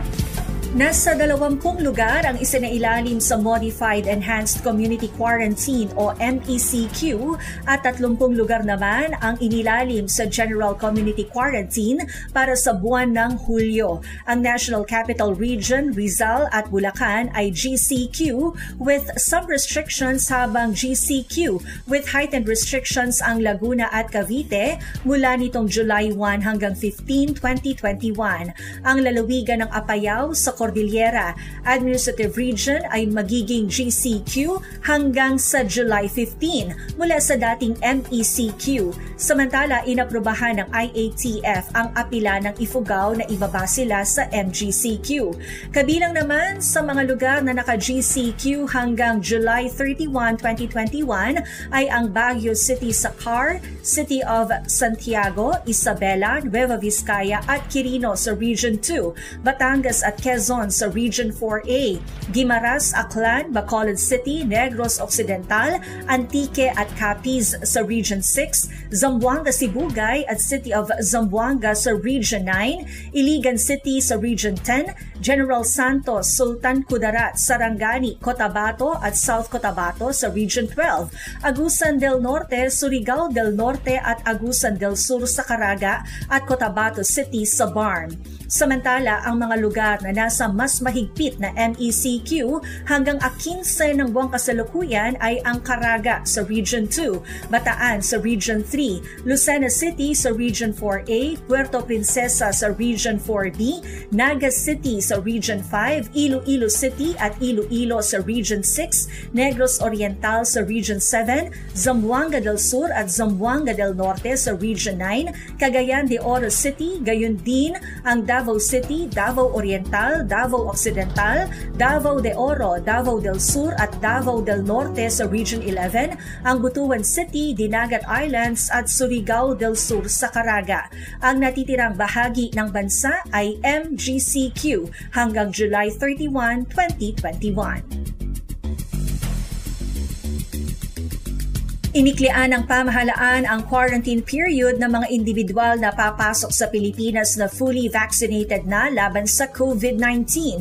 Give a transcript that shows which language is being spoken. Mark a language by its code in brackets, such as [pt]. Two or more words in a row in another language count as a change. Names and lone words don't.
[tl] Nasa 20 lugar ang isinailalim sa Modified Enhanced Community Quarantine o MECQ at 30 lugar naman ang inilalim sa General Community Quarantine para sa buwan ng Hulyo. Ang National Capital Region, Rizal at Bulacan ay GCQ [en] with some restrictions [tl] habang GCQ [en] with heightened restrictions [tl] ang Laguna at Cavite mula nitong July 1 hanggang 15, 2021. Ang lalawigan ng Apayao sa Cordillera Administrative Region ay magiging GCQ hanggang sa July 15 mula sa dating MECQ. Samantala, inaprubahan ng IATF ang apila ng Ifugao na ibaba sila sa MGCQ. Kabilang naman sa mga lugar na naka-GCQ hanggang July 31, 2021 ay ang Baguio City sa CAR, City of Santiago, Isabela, Nueva Vizcaya at Quirino sa Region 2, Batangas at Quezon sa Region 4A, Guimaras, Aklan, Bacolod City, Negros Occidental, Antique at Capiz sa Region 6, Zamboanga, Sibugay at City of Zamboanga sa Region 9, Iligan City sa Region 10, General Santos, Sultan Kudarat, Sarangani, Cotabato at South Cotabato sa Region 12, Agusan del Norte, Surigao del Norte at Agusan del Sur sa Caraga at Cotabato City sa Barm. Samantala, ang mga lugar na nasa mas mahigpit na MECQ hanggang 15 ng buwang kasalukuyan ay ang Caraga sa Region 2, Bataan sa Region 3, Lucena City sa Region 4A, Puerto Princesa sa Region 4B, Naga City sa Region 5, Iloilo City at Iloilo sa Region 6, Negros Oriental sa Region 7, Zamboanga del Sur at Zamboanga del Norte sa Region 9, Cagayan de Oro City, gayon din ang Davao City, Davao Oriental, Davao Occidental, Davao de Oro, Davao del Sur at Davao del Norte sa Region 11, ang Butuan City, Dinagat Islands at Surigao del Sur sa Caraga. Ang natitirang bahagi ng bansa ay MGCQ hanggang July 31, 2021. Iniklian ng pamahalaan ang [en] quarantine period [tl] ng mga individual na papasok sa Pilipinas na [en] fully vaccinated [tl] na laban sa COVID-19.